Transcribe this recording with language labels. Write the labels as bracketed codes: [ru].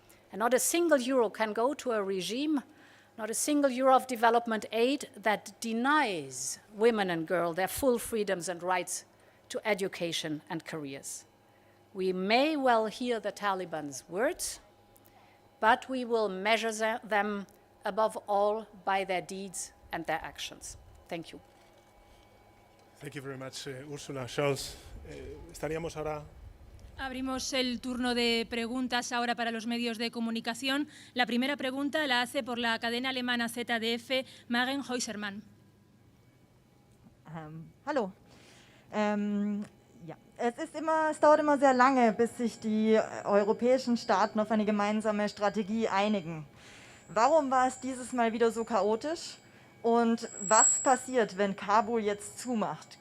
[en] And not a single euro can go to a regime, not a single euro of development aid that denies women and girls their full freedoms and rights to education and careers. We may well hear the Taliban's words, but we will measure them above all by their deeds and their actions. Thank you. Thank you very much, Ursula. [es] Charles, estaríamos ahora. Abrimos el turno de preguntas ahora para los medios de comunicación. La primera pregunta la hace por la cadena alemana ZDF, Maren Heusermann. [de] Hallo. Ja, es dauert immer sehr lange, bis sich die europäischen Staaten auf eine gemeinsame Strategie einigen. Warum war es dieses Mal wieder so chaotisch? Und was passiert, wenn Kabul jetzt zumacht?